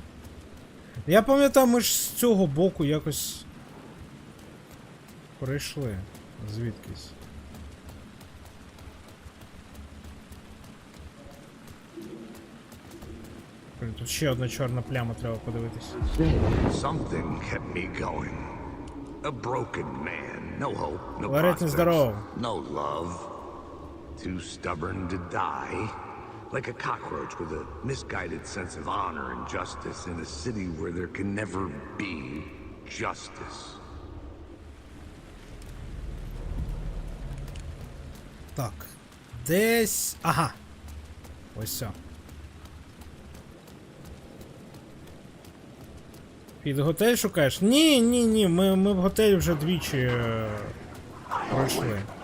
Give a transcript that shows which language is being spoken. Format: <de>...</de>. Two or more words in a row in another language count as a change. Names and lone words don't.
<uk>Я пам'ятаю, ми ж з цього боку якось прийшли. Звідкись. Блін, тут ще одна чорна пляма, треба подивитись.</uk> <en>Something kept me going. A broken man, no hope, no</en> <uk>Ларет нездоров.</uk> <en>prospects, no love. Too stubborn to die. Like a cockroach with a misguided sense of honor and justice in a city where there can never be justice.</en> <uk>Так. Десь... Ага. Ось все. Під готель шукаєш? Ні. Ми в готелі вже двічі пройшли.</uk>